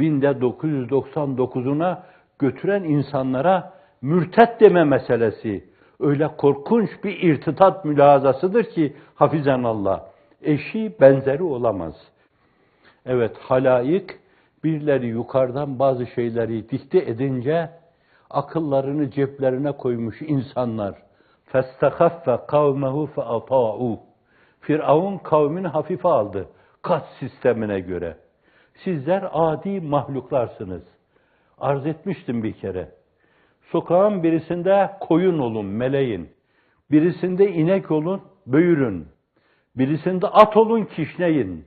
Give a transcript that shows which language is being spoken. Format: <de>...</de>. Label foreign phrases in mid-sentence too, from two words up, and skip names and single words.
<tr>1999'una götüren insanlara mürtet deme meselesi, öyle korkunç bir irtitat mülahazasıdır ki hafizanallah, eşi benzeri olamaz. Evet, halaik birileri yukarıdan bazı şeyleri dikte edince akıllarını ceplerine koymuş insanlar.</tr> <ar>فَاسْتَخَفَّ قَوْمَهُ فَأَطَاعُوا</ar> <tr>Firavun kavmini hafife aldı kat sistemine göre. Sizler adi mahluklarsınız. Arz etmiştim bir kere. Sokağın birisinde koyun olun, meleğin. Birisinde inek olun, böğürün. Birisinde at olun, kişneyin.</tr>